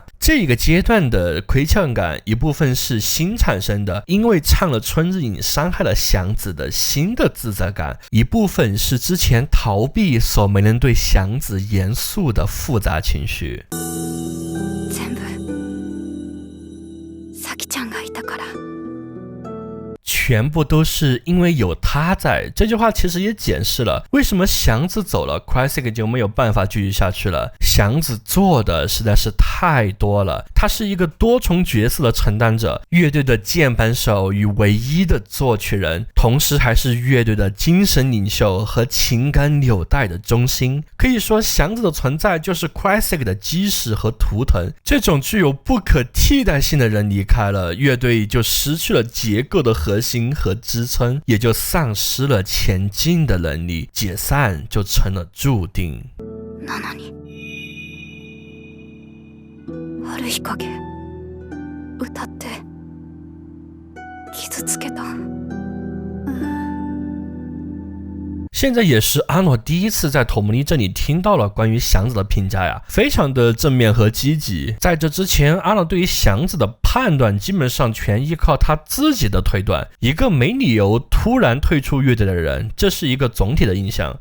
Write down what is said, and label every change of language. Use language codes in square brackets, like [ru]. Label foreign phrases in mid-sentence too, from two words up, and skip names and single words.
[zh] 这个阶段的亏欠感一部分是新产生的，因为唱了春日影伤害了祥子的新的自责感，一部分是之前逃避所没能对祥子严肃的复杂情绪。 [ja] 全部さきちゃんがいたから。 [zh] 全部都是因为有他在。这句话其实也解释了为什么祥子走了 Crysic 就没有办法继续下去了。祥子做的实在是太多了，他是一个多重角色的承担者，乐队的键盘手与唯一的作曲人，同时还是乐队的精神领袖和情感纽带的中心。可以说祥子的存在就是 Crysic 的基石和图腾。这种具有不可替代性的人离开了，乐队就失去了结构的核心和支撑，也就丧失了前进的能力，解散就成了注定。 [ja] なのに春日陰歌って傷つけた。 [zh] 现在也是阿诺第一次在托姆利这里听到了关于祥子的评价呀，非常的正面和积极。在这之前，阿诺对于祥子的判断基本上全依靠他自己的推断，一个没理由突然退出乐队的人，这是一个总体的印象。